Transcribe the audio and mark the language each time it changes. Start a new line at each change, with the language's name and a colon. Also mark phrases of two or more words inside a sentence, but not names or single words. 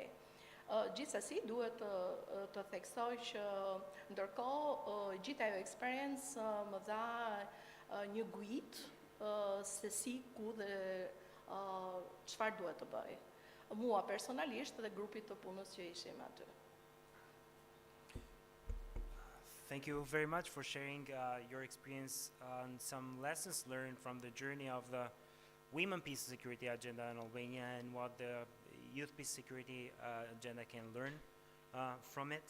Albanian: Gjithsesi, duhet të theksoj që ndërkohë gjithë ajo eksperiencë më dha një guid se si, ku dhe çfarë duhet të bëj. Mua personalisht dhe grupit të punës që ishim aty.
English: Thank you very much for sharing your experience and some lessons learned from the journey of the Women Peace and Security Agenda in Albania and what the Youth Peace Security Agenda can learn from it.